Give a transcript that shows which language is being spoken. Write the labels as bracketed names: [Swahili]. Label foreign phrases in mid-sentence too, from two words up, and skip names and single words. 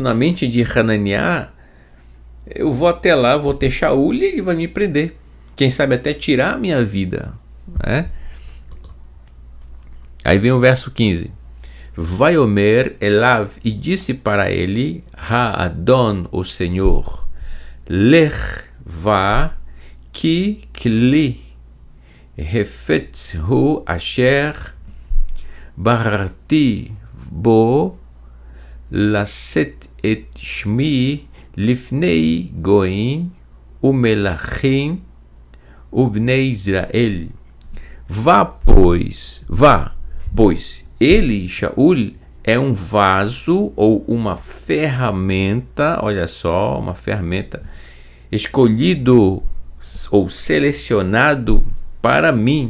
[Portuguese] Na mente de Hananiah, eu vou até lá, vou ter Shaul e ele vai me prender. Quem sabe até tirar a minha vida, né? Aí vem o verso 15. [Hebrew] ויאמר אליו, [Portuguese] e disse para ele, Ha-Adon, o Senhor, [Hebrew] לך וא כי כלי חפצתו אשר בחרתי בו לשאת את שמי לפני גוים ומלכים ובני ישראל. [Portuguese] Vá, pois, ele, Shaul, é um vaso ou uma ferramenta, olha só, uma ferramenta escolhido ou selecionado para mim.